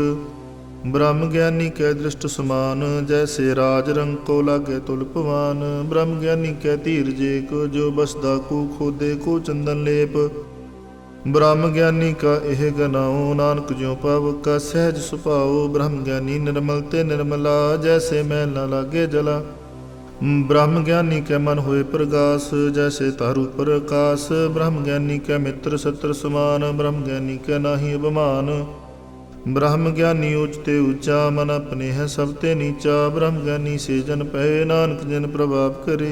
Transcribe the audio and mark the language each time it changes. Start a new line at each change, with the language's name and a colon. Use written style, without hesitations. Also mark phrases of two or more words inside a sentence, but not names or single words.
Braj: ਬ੍ਰਹਮ ਗਿਆਨੀ ਕੈ ਦ੍ਰਿਸ਼ਟ ਸਮਾਨ, ਜੈਸੇ ਰਾਜ ਰੰਗ ਕੋ ਲਾਗੇ ਤੁਲ ਪਵਾਨ। ਬ੍ਰਹਮ ਗਿਆਨੀ ਕੈ ਧੀਰਜ ਏਕ, ਜੋ ਬਸਦਾ ਕੋ ਖੋਦੇ ਕੋ ਚੰਦਨ ਲੇਪ। ਬ੍ਰਹਮ ਗਿਆਨੀ ਕਾ ਇਹ ਗਨਾਉ, ਨਾਨਕ ਜਿਉ ਪਾਵ ਕਾ ਸਹਿਜ ਸੁਭਾਉ। ਬ੍ਰਹਮ ਗਿਆਨੀ ਨਿਰਮਲ ਤੇ ਨਿਰਮਲਾ, ਜੈਸੇ ਮੈਲ ਨ ਲਾਗੇ ਜਲਾ। ब्रह्म ज्ञानी के मन होए प्रगास, जैसे तारु पर आकाश। ब्रह्म ज्ञानी के मित्र शत्रु समान, ब्रह्म ज्ञानी के नाहि अभिमान। ब्रह्म ज्ञानी ऊंचते ऊंचा, मन अपने है सबते नीचा। ब्रह्म ज्ञानी से जन पहे, नानक जन प्रभाव करे।